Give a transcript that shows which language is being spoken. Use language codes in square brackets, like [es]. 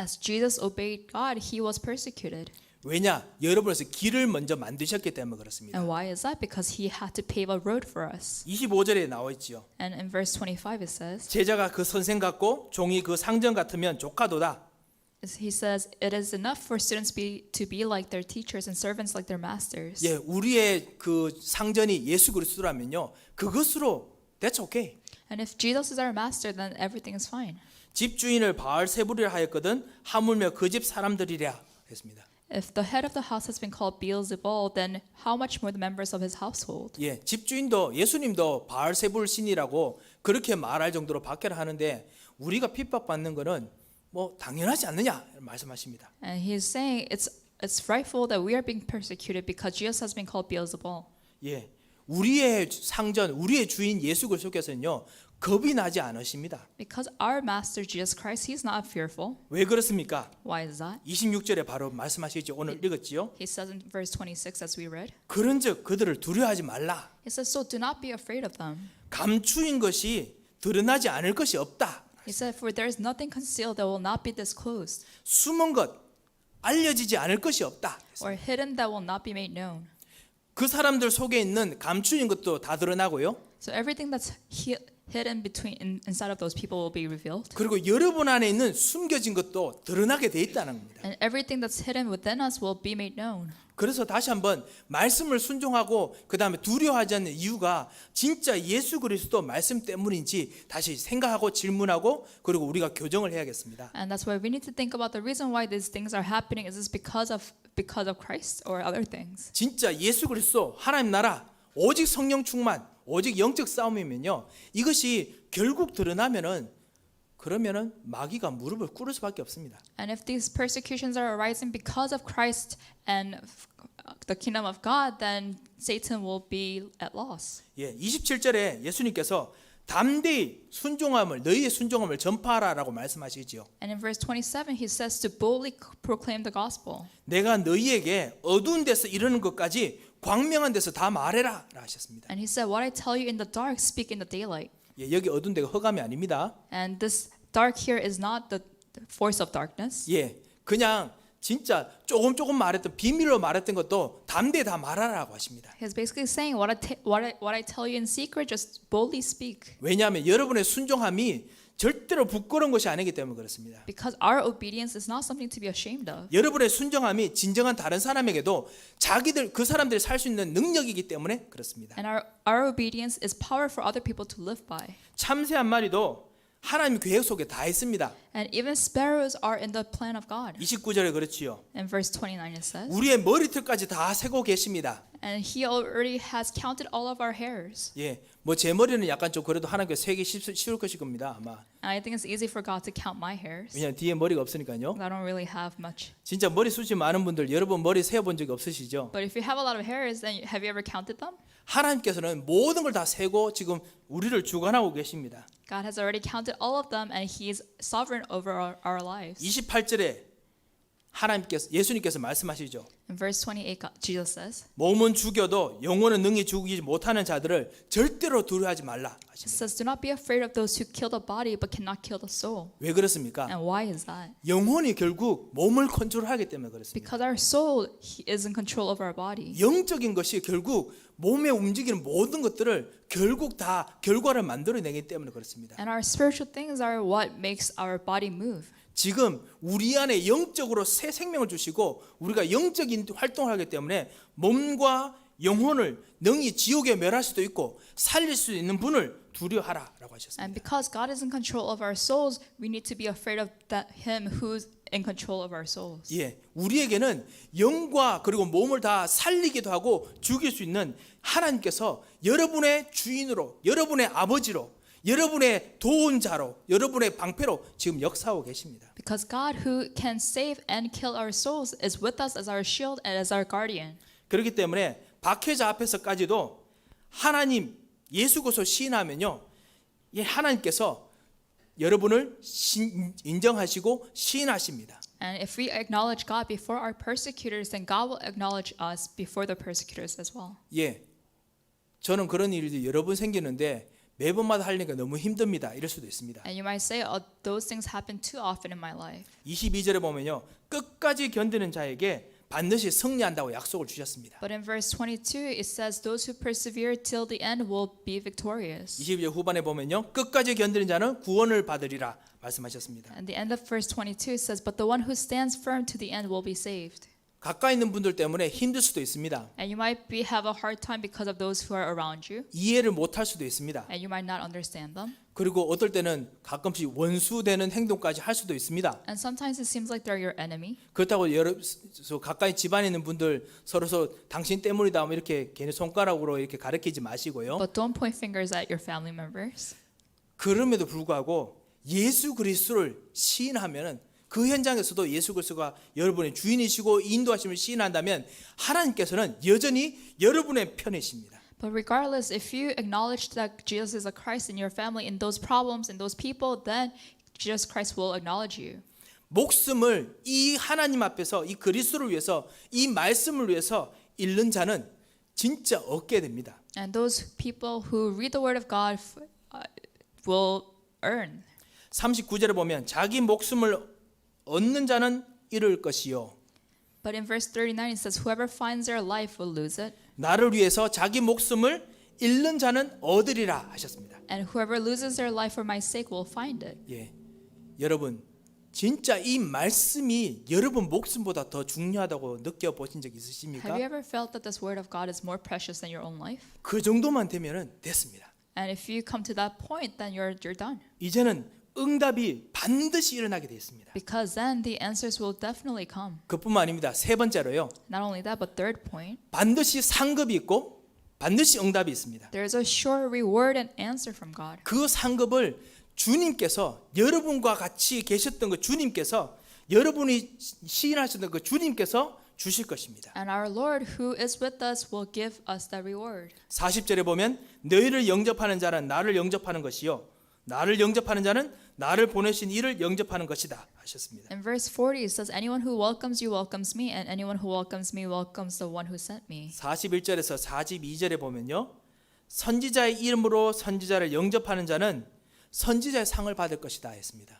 [en] As Jesus obeyed God, he was persecuted. [ko] 왜냐? 여러분에서 길을 먼저 만드셨기 때문에 그렇습니다. [en] And why is that? Because he had to pave a road for us. [ko] 25절에 나와 있지요. [en] And in verse 25 it says, [ko] 제자가 그 선생 같고 종이 그 상전 같으면 조카도다. [en] he says, it is enough for students to be like their teachers and servants like their masters. [ko] 예, 우리의 그 상전이 예수 그리스도라면요, 그것으로 [en] that's okay. And if Jesus is our master, then everything is fine. [ko] 집주인을 바알세불이라 하였거든 하물며 그 집 사람들이랴 했습니다. [en] If the head of the house has been called Beelzebul, then how much more the members of his household? [ko] 예, 집주인도 예수님도 바알세불 신이라고 그렇게 말할 정도로 박해를 하는데 우리가 핍박받는 거는 뭐 당연하지 않느냐 말씀하십니다. [en] And he's saying it's frightful that we are being persecuted because Jesus has been called Beelzebul. [ko] 예, 우리의 상전, 우리의 주인 예수 그리스도께서는요 겁이 나지 않으십니다. [en] Because our master Jesus Christ, he's not fearful. [ko] 왜 그렇습니까? [en] Why is that? [ko] 26절에 바로 말씀하시죠. 오늘 읽었지요. [en] He says in verse 26 as we read, [ko] 그런즉 그들을 두려워하지 말라. [en] he says, so do not be afraid of them. [ko] 감추인 것이 드러나지 않을 것이 없다. [en] He said, for there is nothing concealed that will not be disclosed, [ko] 숨은 것 알려지지 않을 것이 없다. [en] or hidden that will not be made known. [ko] 그 사람들 속에 있는 감추인 것도 다 드러나고요. [en] So everything that's hidden inside of those people will be revealed. [ko] 그리고 여러분 안에 있는 숨겨진 것도 드러나게 돼 있다는 겁니다. [en] And everything that's hidden within us will be made known. [ko] 그래서 다시 한번 말씀을 순종하고 그 다음에 두려워하지 않는 이유가 진짜 예수 그리스도 말씀 때문인지 다시 생각하고 질문하고 그리고 우리가 교정을 해야겠습니다. [en] And that's why we need to think about the reason why these things are happening. Is this because of Christ or other things? [ko] 진짜 예수 그리스도 하나님 나라 오직 성령 충만 오직 영적 싸움이면요, 이것이 결국 드러나면은 그러면은 마귀가 무릎을 꿇을 수밖에 없습니다. [en] And if these persecutions are arising because of Christ and the kingdom of God, then Satan will be at loss. [ko] 예, 27절에 예수님께서 담대히 순종함을 너희의 순종함을 전파하라라고 말씀하시지요. [en] And in verse 27, he says to boldly proclaim the gospel. [ko] 내가 너희에게 어두운 데서 이르는 것까지 광명한 데서 다 말해라 하셨습니다. [en] And he said, what I tell you in the dark, speak in the daylight. [ko] 예, 여기 어두운 데가 흑암이 아닙니다. [en] And this dark here is not the force of darkness. [ko] 예, 그냥 진짜 조금 말했던 비밀로 말했던 것도 담대히 다 말하라고 하십니다. [en] He's basically saying, what I tell you in secret, just boldly speak. [ko] 왜냐하면 여러분의 순종함이 절대로 부끄러운 것이 아니기 때문에 그렇습니다. [en] Because our obedience is not something to be ashamed of. [ko] 여러분의 순종함이 진정한 다른 사람에게도 자기들 그 사람들이 살 수 있는 능력이기 때문에 그렇습니다. [en] And our obedience is power for other people to live by. [ko] 참새 한 마리도 하나님 계획 속에 다 있습니다. [en] And even sparrows are in the plan of God. [ko] 29절에 그렇지요. [en] In verse 29 it says, [ko] 우리의 머리털까지 다 세고 계십니다. [en] and he already has counted all of our hairs. [ko] 예, 뭐 제 머리는 약간 좀 그래도 하나님께 세기 쉬울 것일 겁니다. 아마. [en] And I think it's easy for God to count my hairs. [ko] 왜냐면 뒤에 머리가 없으니까요. [en] I don't really have much. [ko] 진짜 머리숱이 많은 분들 여러분 머리 세어본 적이 없으시죠? [en] But if you have a lot of hairs, then have you ever counted them? [ko] 하나님께서는 모든 걸 다 세고 지금 우리를 주관하고 계십니다. [en] God has already counted all of them, and He is sovereign over our lives. [ko] 28절에 예수님께서 말씀하시죠. [en] In verse 28, Jesus says, [ko] 몸은 죽여도 영혼은 능히 죽이지 못하는 자들을 절대로 두려워하지 말라 [en] It [ko] 하십니다. [en] says, do not be afraid of those who kill the body but cannot kill the soul. [ko] 왜 그렇습니까? [en] And why is that? [ko] 영혼이 결국 몸을 컨트롤하기 때문에 그렇습니다. [en] Because our soul is in control of our body. [ko] 영적인 것이 결국 몸에 움직이는 모든 것들을 결국 다 결과를 만들어내기 때문에 그렇습니다. [en] And our spiritual things are what makes our body move. [ko] 지금 우리 안에 영적으로 새 생명을 주시고 우리가 영적인 활동을 하기 때문에 몸과 영혼을 능히 지옥에 멸할 수도 있고 살릴 수 있는 분을 두려워하라라고 하셨습니다. [en] And because God is in control of our souls, we need to be afraid of Him who's in control of our souls. [ko] 예, 우리에게는 영과 그리고 몸을 다 살리기도 하고 죽일 수 있는 하나님께서 여러분의 주인으로, 여러분의 아버지로, 여러분의 도운자로, 여러분의 방패로 지금 역사하고 계십니다. [en] Because God who can save and kill our souls is with us as our shield and as our guardian. [ko] 그렇기 때문에 박해자 앞에서까지도 하나님 예수 그리스도 시인하면요, 이 하나님께서 여러분을 인정하시고 시인하십니다. [en] And if we acknowledge God before our persecutors, then God will acknowledge us before the persecutors as well. [ko] 예, 저는 그런 일이 여러 번 생기는데 매번마다 하려니까 너무 힘듭니다. 이럴 수도 있습니다. [en] And you might say, oh, those things happen too often in my life. [ko] 22절에 보면요, 끝까지 견디는 자에게 반드시 승리한다고 약속을 주셨습니다. [en] But in verse 22, it says, those who persevere till the end will be victorious. [ko] 22절 후반에 보면요, 끝까지 견디는 자는 구원을 받으리라 말씀하셨습니다. [en] And the end of verse 22 says, but the one who stands firm to the end will be saved. [ko] 가까이 있는 분들 때문에 힘들 수도 있습니다. [en] And you might have a hard time because of those who are around you. [ko] 이해를 못할 수도 있습니다. [en] And you might not understand them. [ko] 그리고 어떨 때는 가끔씩 원수되는 행동까지 할 수도 있습니다. [en] And sometimes it seems like they're your enemy. [ko] 그렇다고 가까이 집안에 있는 분들 서로 당신 때문이다 뭐 이렇게 괜히 손가락으로 이렇게 가리키지 마시고요. [en] But don't point fingers at your family members. [ko] 그럼에도 불구하고 예수 그리스도를 시인하면은 그 현장에서도 예수 그리스도가 여러분의 주인이시고 인도하심을 시인한다면 하나님께서는 여전히 여러분의 편이십니다. [en] But regardless, if you acknowledge that Jesus is a Christ in your family, in those problems, in those people, then Jesus Christ will acknowledge you. [ko] 목숨을 이 하나님 앞에서 이 그리스도를 위해서 이 말씀을 위해서 잃는 자는 진짜 얻게 됩니다. [en] And those people who read the word of God will earn. [ko] 39절에 보면 자기 목숨을 얻는 자는 잃을 것이요. [en] But in verse 39 it says, whoever finds their life will lose it. [ko] 나를 위해서 자기 목숨을 잃는 자는 얻으리라 하셨습니다. [en] And whoever loses their life for my sake will find it. [ko] 예, 여러분 진짜 이 말씀이 여러분 목숨보다 더 중요하다고 느껴보신 적 있으십니까? [en] Have you ever felt that this word of God is more precious than your own life? [ko] 그 정도만 되면은 됐습니다. [en] And if you come to that point, then you're done. [ko] 이제는 응답이 반드시 일어나게 되어 있습니다. [en] Because then the answers will definitely come. [ko] 그뿐만 아닙니다. 세 번째로요. [en] Not only that, but third point, [ko] 반드시 상급이 있고 반드시 응답이 있습니다. [en] There is a sure reward and answer from God. [ko] 그 상급을 주님께서 여러분과 같이 계셨던 그 주님께서 여러분이 시인하셨던 그 주님께서 주실 것입니다. [en] And our Lord who is with us will give us that reward. [ko] 40절에 보면 너희를 영접하는 자는 나를 영접하는 것이요 나를 영접하는 자는 나를 보내신 이를 영접하는 것이다 하셨습니다. [en] In verse 40 it says, anyone who welcomes you welcomes me, and anyone who welcomes me welcomes the one who sent me. [ko] 41절에서 42절에 보면요. 선지자의 이름으로 선지자를 영접하는 자는 선지자의 상을 받을 것이다 했습니다.